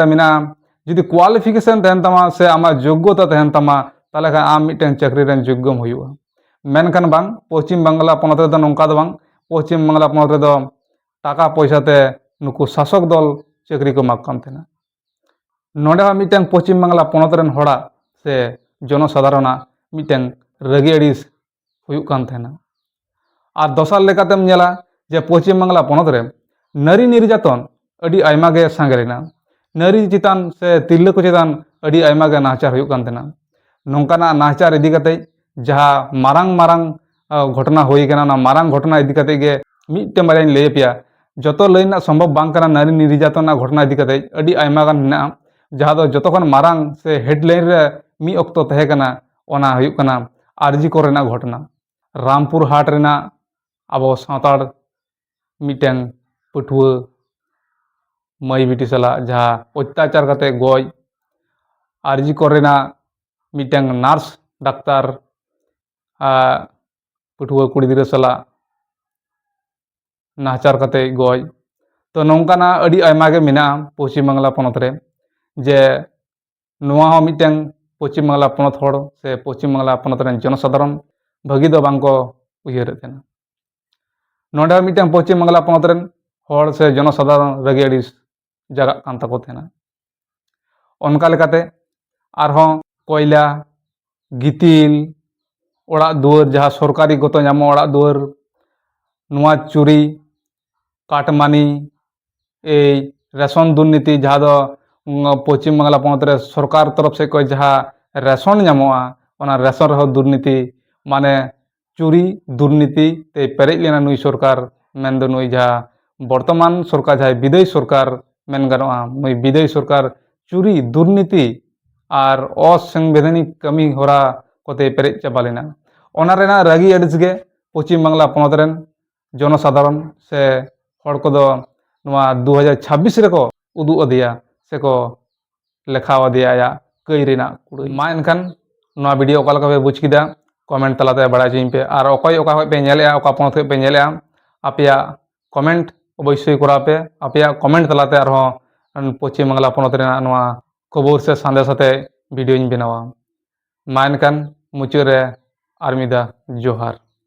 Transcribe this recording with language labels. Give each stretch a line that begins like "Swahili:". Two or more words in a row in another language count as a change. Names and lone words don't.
Santali: रे मिना जुदी क्वालिफिकेशन तहन तमा से आमा योग्यता तहन तमा ताले खान आम मिटन चाकरी रेन योग्यम हुआ मेनखान बांग पश्चिम बांगला पनत रे दो नोंका दो बांग पश्चिम बांगला पनत रे दो टाका पैसा ते नुकु शासक दल चाकरी को माग कान थेना नोडे मिटन पश्चिम बांगला पनत रेन होड़ा से जनसाधारण मिटन रगी अड़िस हुयुग कान थेना और दसार लेकातेम नेला जे पश्चिम बांगला पनत रे नारी निर्यातन अड़ी आयमा गे सांगरेना नारी चितान से तिरले को चितान अड़ी आयमा गे नाहचार हुयुग कान थेना नोंकाना नाहचार इदी कते जहाँ मारांग मारांग घटना हुई कना ना मारांग घटना इदी कते गे मिटते बारे लय पिया जतो लयना संभव बांग कना नारी निर्यातन घटना इदी कते अड़ी आयमा गान मेना जहाँ दो जतो खन मारांग से हेडलाइन रे मी अक्तो तहे कना ओना हुयुग कना आरजी कोरेना घटना रामपुर हाट रेना आबो सावताड़ मिटन पटुआ मई बिटी सला जहाँ अत्याचार करते गज आरजी कोरेना मिटन नार्स डाक्तार पटुआ कुड़ी गिद्रा सला नाहचार करते गज तो नौकाना अड़ी आयमा गे मेना पश्चिम बांगला पनत रे जे नोआ हो मिटन पश्चिम बांगला पनत होड़ से पश्चिम बांगला पनत रेन जनसाधारण भागी दो बांग को उयहर थेना नोडे मिटन पश्चिम बांगला पनत रेन होड़ से जनसाधारण रगी अड़िस जगह कान ताको थेना ओनका लेकाते आरहों कोयला गितिल ओड़ा दुआर जहाँ सरकारी गत नामो ओड़ा दुआर नुआ चुरी काटमानी ए रेशन दुर्नीति जहाँ दो पश्चिम बांगला पनत रे सरकार तरफ से कोई जहाँ रेशन नामोआ ओना रेशन रहो दुर्नीति माने चुरी दुर्नीति ते पेरेज लेना नुई सरकार मेन दो नुई जहाँ बर्तमान सरकार जहाँ विदायी सरकार मेन गानोआ नुई विदायी सरकार चुरी दुर्नीति और असंवैधानिक कमी होरा कोते पेरेज चाबा लेना ओना रेना रागी अड़िस गे पश्चिम बांगला पनत रेन जनसाधारण से हड़ को 2026 रेको उदू अदिया से को लेखा अदिया या कई रेना कुड़ई मा एनखान नोआ वीडियो ओका लका पे बुझ किदा कमेंट तलाते बड़ा चीन पे और अकय ओका पे नेलेआ ओका पनत पे नेलेआ आपेया कमेंट अवश्य करा पे आपेया कमेंट तलाते और पश्चिम बांगला पनत रेना नोआ खबर से संदेश आते वीडियो बनावा मा एनखान मुचाद रे आर मिदा जोहार।